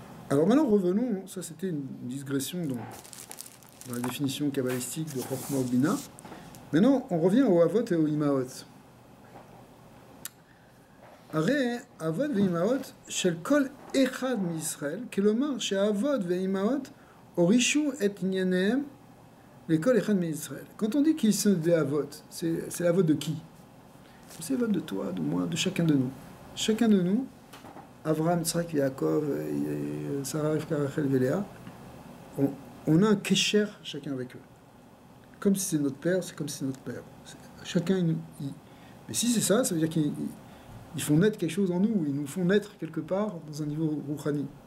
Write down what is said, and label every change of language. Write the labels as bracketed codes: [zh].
[fr] Alors maintenant, revenons, ça c'était une digression dans la définition kabbalistique de Chokhmah ou Bina. Maintenant, on revient au Avot et au Imaot. [he] הרי אבות ואימהות של כל אחד מישראל, כלומר שהאבות והאימהות הורישו את ענייניהם לכל אחד מישראל. [fr] Quand on dit qu'ils sont des avot, c'est l'avot de qui? C'est l'avot de toi, de moi, de chacun de nous. Chacun de nous, Avraham, Yitzhak, Yaakov, Sarah, Rivka, Rachel, Léa, on a un kesher chacun avec eux. Comme si c'est notre père, c'est comme si c'est notre père. Chacun, mais si c'est ça, ça veut dire qu'ils font naître quelque chose en nous, ils nous font naître quelque part dans un niveau rouhani.